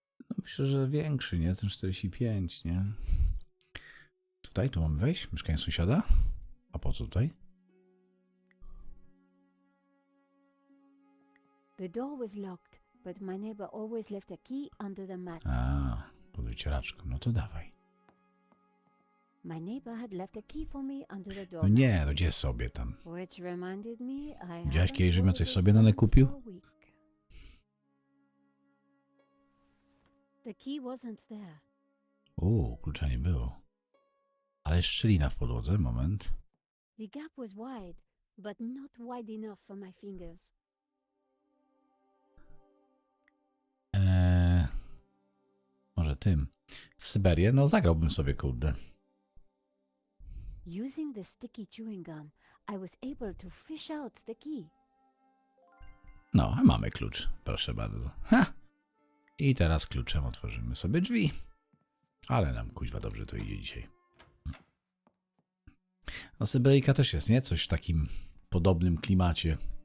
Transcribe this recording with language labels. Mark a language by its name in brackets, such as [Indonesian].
[Polish] No myślę, że większy, nie? Ten 45, nie? Tutaj, tu mamy wejść? Mieszkanie sąsiada? A po co tutaj? [English] The door was locked, but my neighbor always left a key under the mat. [Polish] A, pod wycieraczką, no to dawaj. [English] My neighbor had left a key for me under the door. [Polish] No nie, no gdzie sobie tam? [English] Which reminded me I [Polish] Widziałeś kiedyś, że miał coś sobie dane kupił? [English] The key wasn't there. [Polish] Klucza nie było. Ale szczelina w podłodze, moment. [English] The gap was wide, but not wide enough for my fingers. [Polish] Może tym. W Syberię, no zagrałbym sobie, kurde. [English] Using the sticky chewing gum, I was able to fish out the key. [Polish] No, mamy klucz. Proszę bardzo. Ha! I teraz kluczem otworzymy sobie drzwi. Ale nam kuźwa dobrze to idzie dzisiaj. No Syberyjka też jest, nie? Coś w takim podobnym klimacie.